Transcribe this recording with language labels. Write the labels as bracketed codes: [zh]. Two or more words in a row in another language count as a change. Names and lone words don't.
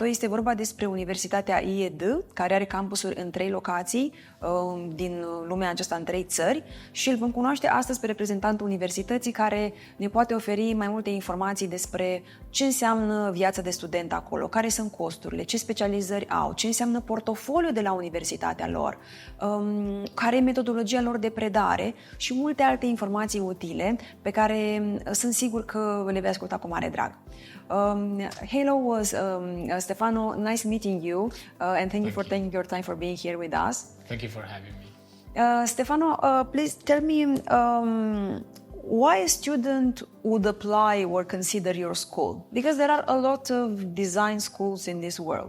[ro] Este vorba despre Universitatea IED, care are campusuri în 3 locații din lumea aceasta, în 3 țări, și îl vom cunoaște astăzi pe reprezentantul universității, care ne poate oferi mai multe informații despre ce înseamnă viața de student acolo, care sunt costurile, ce specializări au, ce înseamnă portofoliul de la universitatea lor, care e metodologia lor de predare și multe alte informații utile pe care sunt sigur că le vei asculta cu mare drag. [en] Hello, Stefano, nice meeting you and thank you for taking your time for being here with us. Thank you for having me. Stefano, please tell me why a student would apply or consider your school? Because there are a lot of design schools in this world.